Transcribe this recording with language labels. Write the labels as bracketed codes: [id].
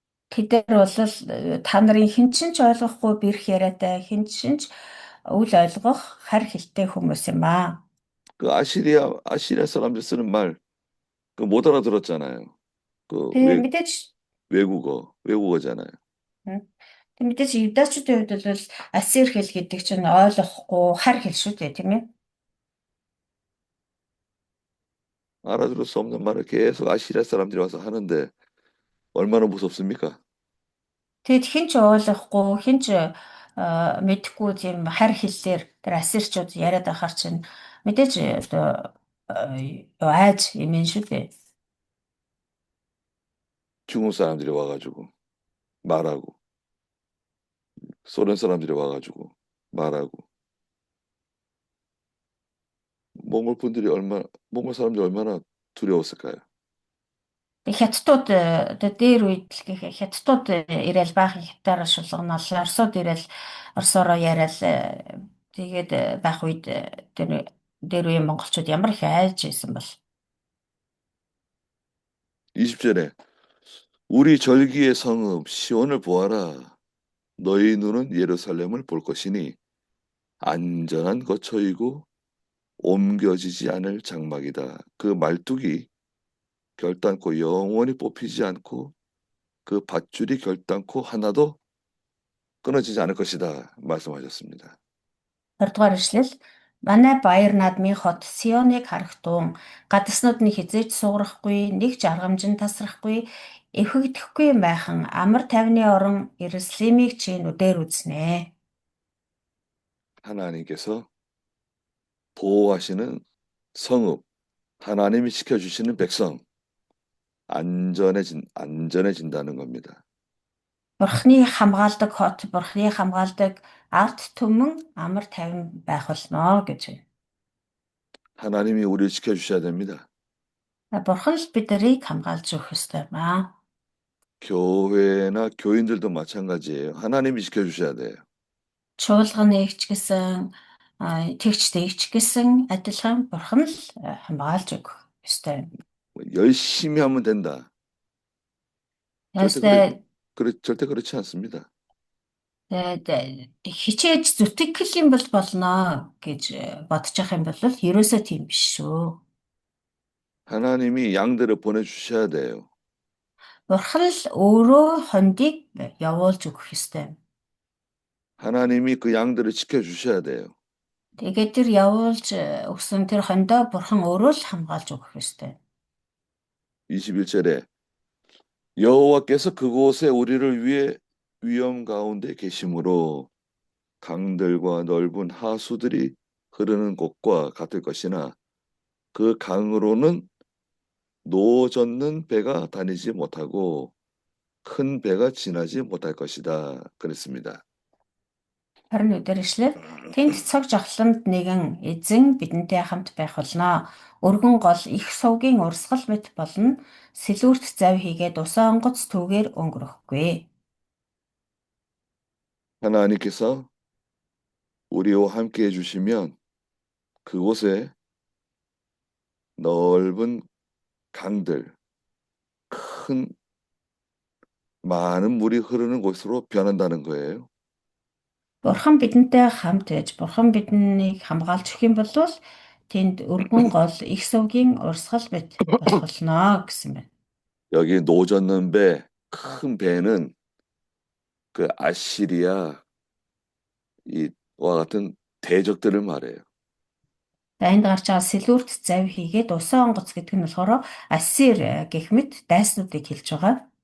[mn] Тэдэр бол та нарын хэн ч ойлгохгүй бэрх яриатай хэн ч үл ойлгох харь хэлтэй хүмүүс юм аа. [ko] 그 아시리아 사람들 쓰는 말 그 못 알아들었잖아요. 그 [mn] Тэгээ мэдээж [ko] 외국어잖아요. [mn] тэг мэдээж юдачуудын хувьд бол ассир хэл гэдэг чинь ойлгохгүй харь хэл шүү дээ тийм ээ. [ko] 알아들을 수 없는 말을 계속 아시리아 사람들이 와서 하는데 얼마나 무섭습니까? [mn] Тэгэд хэн ч ойлгохгүй хэн ч мэдэхгүй тийм харь хэллэр тэр ассирчууд яриад байхаар чинь мэдээж одоо айж юм шүү дээ. [ko] 중국 사람들이 와가지고 말하고 소련 사람들이 와가지고 말하고 몽골 사람들이 얼마나 두려웠을까요? [mn] Хятадууд дээр үед л хятадууд ирээл баахан хятадаар шулгоноол орсууд ирээл орсороо яриад тэгээд байх үед дээр үеийн монголчууд ямар их айж исэн бол [ko] 20절에 우리 절기의 성읍 시온을 보아라. 너희 눈은 예루살렘을 볼 것이니 안전한 거처이고 옮겨지지 않을 장막이다. 그 말뚝이 결단코 영원히 뽑히지 않고 그 밧줄이 결단코 하나도 끊어지지 않을 것이다. 말씀하셨습니다. [mn] 20-р эшлэл манай баяр наадмын хот Сионыг харах туун гадаснууд нь хизээж суурахгүй нэг ч аргамжин тасрахгүй эвхэгдэхгүй майхан амар тайвны орон Иерусалимыг чи нүдээр үзнэ. [ko] 하나님께서 보호하시는 성읍, 하나님이 지켜주시는 백성, 안전해진다는 겁니다. [mn] Бурхны хамгаалдаг хот, Бурхны хамгаалдаг ард түмэн амар тайван байх болно гэж байна. [ko] 하나님이 우리를 지켜주셔야 됩니다. [mn] Бурхан л биднийг хамгаалж өгөх ёстой юм аа. [ko] 교회나 교인들도 마찬가지예요. 하나님이 지켜주셔야 돼요. [mn] Чуулганы ч гэсэн тэгчтэй ч гэсэн адилхан Бурхан л хамгаалж өгөх ёстой. [ko] 열심히 하면 된다. 절대 그렇지 않습니다. [mn] Хичээж зүтгэл юм бол болно гэж бодож явах юм бол ерөөсөө тийм биш шүү. [ko] 하나님이 양들을 보내주셔야 돼요. [mn] Бурхан л өөрөө хондийг явуулж өгөх ёстой. [ko] 하나님이 그 양들을 지켜주셔야 돼요. [mn] Тэгээд тэр явуулж өгсөн тэр хондоо Бурхан өөрөө л хамгаалж өгөх ёстой. [ko] 21절에 여호와께서 그곳에 우리를 위해 위험 가운데 계심으로 강들과 넓은 하수들이 흐르는 곳과 같을 것이나 그 강으로는 노 젓는 배가 다니지 못하고 큰 배가 지나지 못할 것이다. 그랬습니다. [mn] 21-р эшлэл тэнд цог жавхламд нэгэн эзэн бидэнтэй хамт байх болно. Өргөн гол их сувгийн урсгал мэт болно. Сэлүүрт зав хийгээд усаа онгоц түүгээр өнгөрөхгүй. [ko] 하나님께서 우리와 함께 해주시면 그곳에 넓은 강들, 큰 많은 물이 흐르는 곳으로 변한다는 거예요. [mn] Бурхан бидэнтэй хамт байж, Бурхан биднийг хамгаалж өгөх юм бол тэнд өргөн гол их сувгийн урсгал бит болох болно гэсэн байна. [ko] 여기 노젓는 배, 큰 배는 그 아시리아 이와 같은 대적들을 말해요. [mn] За энд гарч байгаа сэлүүрт завь хийгээд усан онгоц гэдэг нь болохоор Ассир гэх мэт дайснуудыг хэлж байгаа.